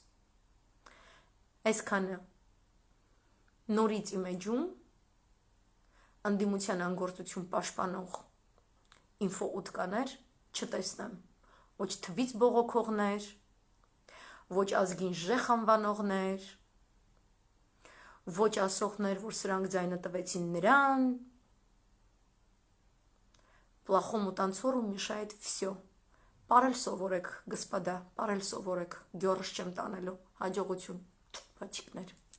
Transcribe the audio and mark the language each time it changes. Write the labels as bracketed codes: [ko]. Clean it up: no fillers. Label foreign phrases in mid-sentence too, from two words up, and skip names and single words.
[hy] Այսքանը նորից իմ էջում ընդդիմության անգործություն պաշտպանող ինֆոուտկաներ չտեսնեմ, ոչ թվից բողոքողներ, ոչ ազգին ժեխ անվանողներ, ոչ ասողներ, որ սրանք ձայնը տվեցին նրան, [ru] плохому танцору мешает все։ [hy] Պարել սովորեք, գսպադա, պարել սովորեք, գյորս չեմ տանելու, հաջողություն, բաչիկներ։